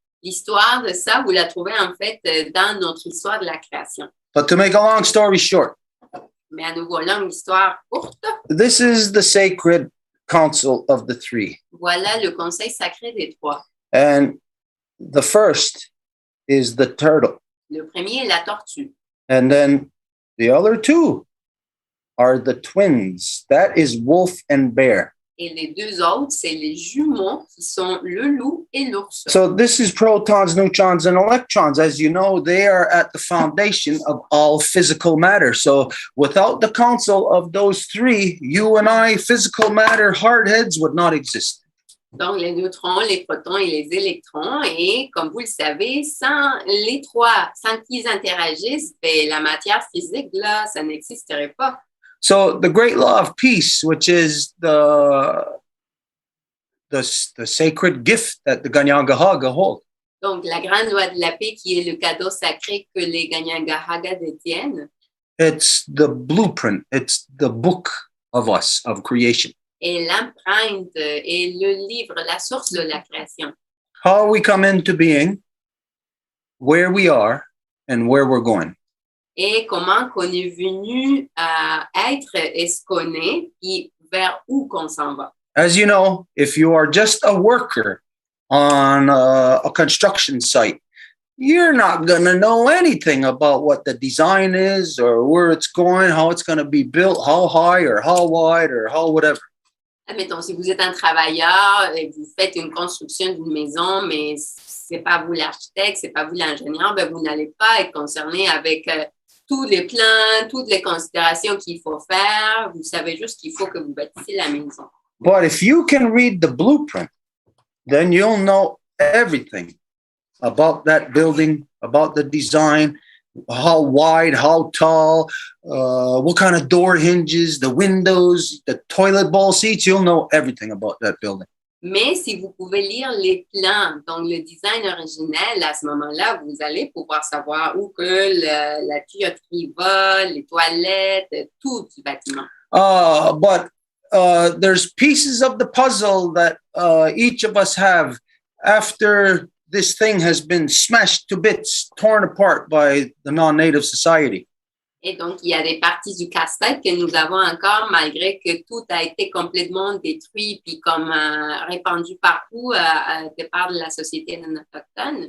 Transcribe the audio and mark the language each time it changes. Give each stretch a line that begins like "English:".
French: l'histoire de ça, vous la trouvez en fait dans notre histoire de la création.
English: But to make a long story short,
French: Mais à nouveau, longue histoire courte,
English: this is the sacred council of the 3.
French: voilà le conseil sacré des 3.
English: And the first is the turtle.
French: Le premier est la tortue.
English: And then the other 2 are the twins. That is wolf and bear.
French: Et les 2 autres, c'est les jumeaux qui sont le loup et l'ours.
English: So this is protons, neutrons, and electrons. As you know, they are at the foundation of all physical matter. So without the council of those 3, you and I, physical matter, hardheads, would not exist.
French: Donc, les neutrons, les protons et les électrons. Et comme vous le savez, sans les 3, sans qu'ils interagissent, ben, la matière physique, là, ça n'existerait pas.
English: So the great law of peace, which is the sacred gift that the Ganyangahaga hold.
French: Donc, la grande loi de la paix qui est le cadeau sacré que les Ganyangahaga détiennent.
English: It's the blueprint. It's the book of us, of creation.
French: Et l'empreinte est le livre, la source de la création.
English: How we come into being, where we are, and where we're going.
French: Et comment qu'on est venu à être et ce qu'on est, puis vers où qu'on s'en va.
English: As you know, if you are just a worker on a construction site, you're not going to know anything about what the design is or where it's going, how it's going to be built, how high or how wide or how whatever.
French: Admettons, si vous êtes un travailleur et vous faites une construction d'une maison, mais c'est pas vous l'architecte, c'est pas vous l'ingénieur, ben vous n'allez pas être concerné avec tous les plans, toutes les considérations qu'il faut faire. Vous savez juste qu'il faut que vous bâtissiez la maison.
English: But if you can read the blueprint, then you'll know everything about that building, about the design, how wide, how tall, what kind of door hinges, the windows, the toilet bowl seats. You'll know everything about that building.
French: Mais si vous pouvez lire les plans, donc le design originel, à ce moment-là, vous allez pouvoir savoir où que la tuyauterie va, les toilettes, tout du bâtiment.
English: But there's pieces of the puzzle that each of us have after this thing has been smashed to bits, torn apart by the non-native society.
French: Et donc, il y a des parties du casse-tête que nous avons encore, malgré que tout a été complètement détruit puis comme répandu partout de part de la société non autochtone.